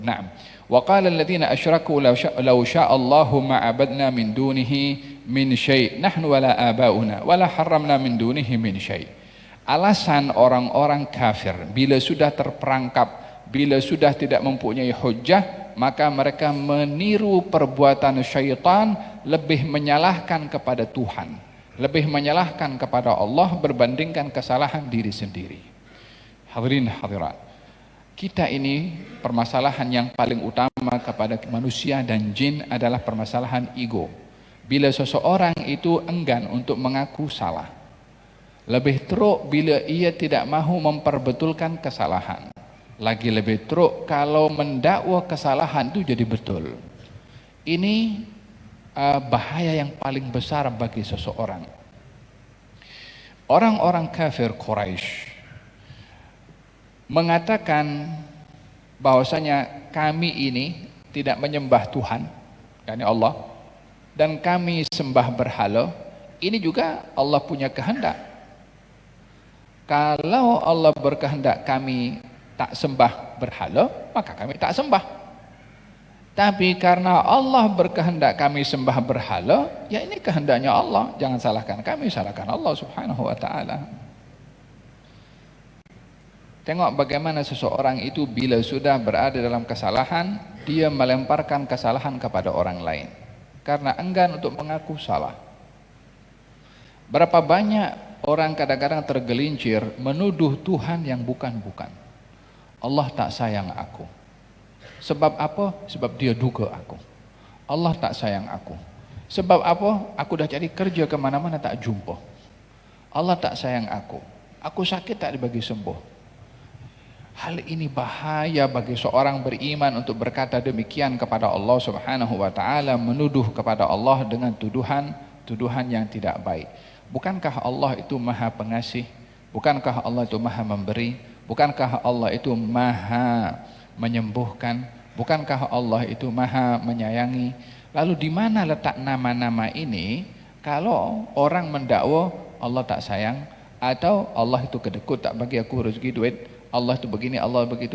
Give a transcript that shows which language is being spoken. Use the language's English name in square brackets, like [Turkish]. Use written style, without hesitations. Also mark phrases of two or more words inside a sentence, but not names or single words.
[Arabic] Na'am. وقال الذين أشركوا لو شاء الله ما عبدنا من دونه من شيء نحن ولا آباؤنا ولا حرمنا من دونه من شيء'. [Malay] Alasan orang-orang kafir bila sudah terperangkap, bila sudah tidak mempunyai hujjah, maka mereka meniru perbuatan syaitan, lebih menyalahkan kepada Tuhan, lebih menyalahkan kepada Allah berbandingkan kesalahan diri sendiri. Hadirin hadirat, kita ini permasalahan yang paling utama kepada manusia dan jin adalah permasalahan ego. Bila seseorang itu enggan untuk mengaku salah, lebih teruk bila ia tidak mahu memperbetulkan kesalahan, lagi lebih teruk kalau mendakwa kesalahan itu jadi betul. Ini bahaya yang paling besar bagi seseorang. Orang-orang kafir Quraisy mengatakan bahwasanya kami ini tidak menyembah Tuhan, yakni Allah, dan kami sembah berhala. Ini juga Allah punya kehendak. Kalau Allah berkehendak kami tak sembah berhala, maka kami tak sembah. Tapi karena Allah berkehendak kami sembah berhala, ya ini kehendaknya Allah. Jangan salahkan kami, salahkan Allah [Arabic] سبحانه وتعالى. [Malay] Tengok bagaimana seseorang itu bila sudah berada dalam kesalahan, dia melemparkan kesalahan kepada orang lain karena enggan untuk mengaku salah. Berapa banyak orang kadang-kadang tergelincir menuduh Tuhan yang bukan-bukan. Allah tak sayang aku. Sebab apa? Sebab dia duga aku. Allah tak sayang aku. Sebab apa? Aku dah cari kerja kemana-mana tak jumpa. Allah tak sayang aku. Aku sakit tak dibagi sembuh. Hal ini bahaya bagi seorang beriman untuk berkata demikian kepada Allah [Arabic] سبحانه وتعالى, [Malay] menuduh kepada Allah dengan tuduhan yang tidak baik. Bukankah Allah itu maha pengasih? Bukankah Allah itu maha memberi? Bukankah Allah itu maha menyembuhkan? Bukankah Allah itu maha menyayangi? Lalu di mana letak nama-nama ini kalau orang mendakwa Allah tak sayang, atau Allah itu kedekut tak bagi aku rezeki duit, Allah itu begini, Allah begitu?